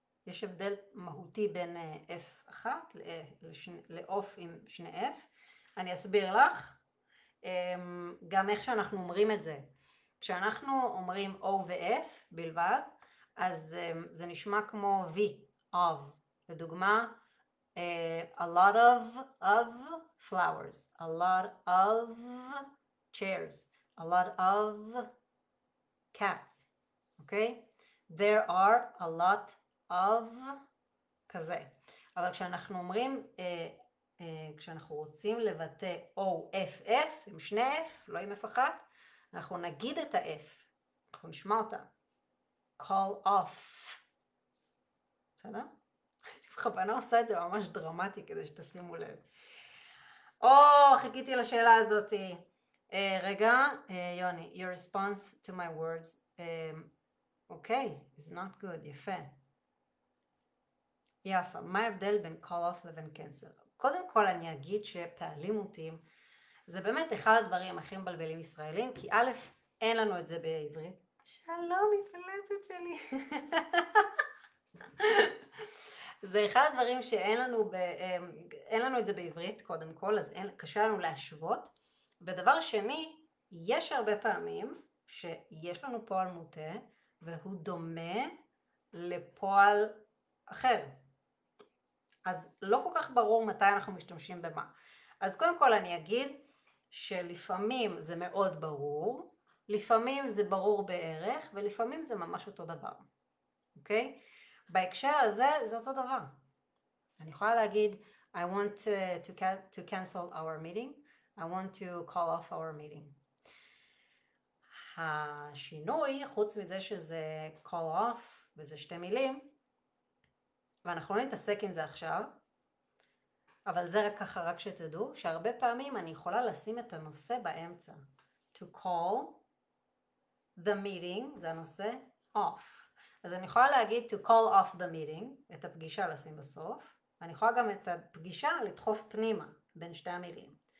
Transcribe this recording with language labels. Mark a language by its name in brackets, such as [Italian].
[Hebrew] יש הבדל מהותי בין F1 ל-off עם שני F. אני אסביר לך גם איך שאנחנו אומרים את זה. כשאנחנו אומרים O ו-F בלבד, אז זה נשמע כמו V, of. [English] לדוגמה, a lot of flowers, a lot of chairs, a lot of cats, אוקיי? There are a lot of כזה. [Hebrew] אבל כשאנחנו אומרים, כשאנחנו רוצים לבטא O-F-F עם שני F, לא עם F1, אנחנו נגיד את ה-F, אנחנו נשמע אותה. call off. בסדר? בכוונה עושה את זה ממש דרמטי כדי שתשימו לב. חיכיתי לשאלה הזאת. [English] רגע, יוני, your response to my words, אוקיי, is not good, יפה. [Hebrew] יפה, מה ההבדל בין call off לבין cancel? קודם כל אני אגיד שפעלים מוטים, זה באמת אחד הדברים הכי מבלבלים ישראלים, כי א', אין לנו את זה בעברית. שלום, מפלצת שלי. זה אחד הדברים שאין לנו את זה בעברית קודם כל, אז קשה לנו להשוות. ודבר שני, יש הרבה פעמים שיש לנו פועל מוטה, והוא דומה לפועל אחר. אז לא כל כך ברור מתי אנחנו משתמשים במה. אז קודם כל אני אגיד שלפעמים זה מאוד ברור, לפעמים זה ברור בערך, ולפעמים זה ממש אותו דבר. אוקיי? בהקשר הזה זה אותו דבר. אני יכולה להגיד, [English] I want to cancel our meeting, I want to call off our meeting. [Hebrew] השינוי, חוץ מזה שזה call off, וזה שתי מילים, ואנחנו לא נתעסק עם זה עכשיו, אבל זה רק ככה, רק שתדעו, שהרבה פעמים אני יכולה לשים את הנושא באמצע. [English] To call the meeting, [Hebrew] זה הנושא [English] off. [Hebrew] אז אני יכולה להגיד to call off the meeting, את הפגישה לשים בסוף, ואני יכולה גם את הפגישה לדחוף פנימה בין שתי המילים.